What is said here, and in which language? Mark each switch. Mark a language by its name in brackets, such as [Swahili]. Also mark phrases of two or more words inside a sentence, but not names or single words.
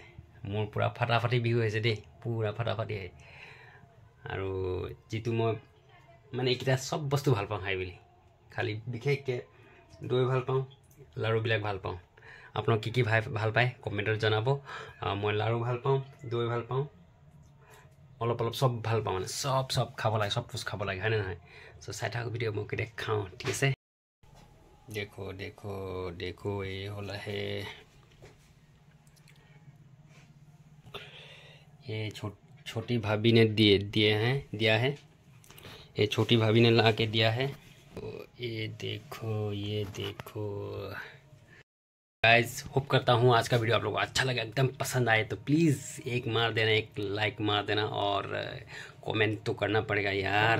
[Assamese] মোৰ পূৰা ফাটাফাটি বিহু হৈছে দেই, পূৰা ফাটাফাটি। আৰু যিটো মই মানে এইকেইটা চব বস্তু ভাল পাওঁ খাই বুলি, খালি বিশেষকৈ দৈ ভাল পাওঁ, লাড়ুবিলাক ভাল পাওঁ। আপোনালোক কি ভাল পায় কমেণ্টত জনাব। মই লাড়ু ভাল পাওঁ, দৈ ভাল পাওঁ, অলপ চব ভাল পাওঁ, মানে চব খাব লাগে, চব বস্তু খাব লাগে, হয়নে নহয়? চ' চাই থাকক ভিডিঅ', মই কেতিয়া খাওঁ, ঠিক আছে। [Hindi] देखो देखो देखो, ये होला है, ये छोटी भाभी ने दिया है, ये छोटी भाभी ने ला के दिया है। तो ये देखो गाइस, होप करता हूँ आज का वीडियो आप लोगों को अच्छा लगा, एकदम पसंद आए तो प्लीज़ एक मार देना, एक लाइक मार देना, और कमेंट तो करना पड़ेगा यार।